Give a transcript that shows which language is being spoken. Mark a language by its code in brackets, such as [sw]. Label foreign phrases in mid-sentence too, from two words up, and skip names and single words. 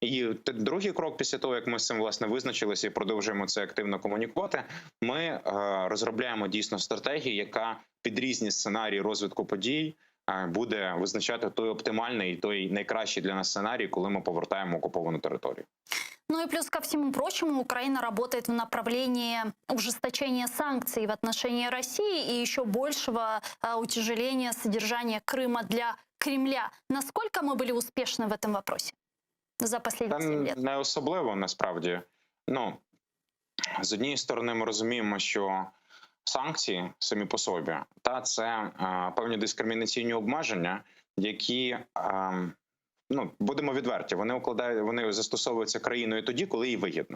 [uk] І другий крок після того, як ми з цим власне визначилися і продовжуємо це активно комунікувати, ми розробляємо дійсно стратегію, яка під різні сценарії розвитку подій буде визначати той оптимальний, той найкращий для нас сценарій, коли ми повертаємо окуповану територію. [ru] Ну и плюс ко всему прочему, Украина работает в направлении ужесточения санкций в отношении России и еще большего утяжеления содержания Крыма для Кремля. Насколько мы были успешны в этом вопросе за последние 7 лет? [uk] Не особливо, насправді. Ну, з однієї сторони, ми розуміємо, що санкції самі по собі, це певні дискримінаційні обмеження, які, будемо відверті, вони застосовуються країною тоді, коли їй вигідно.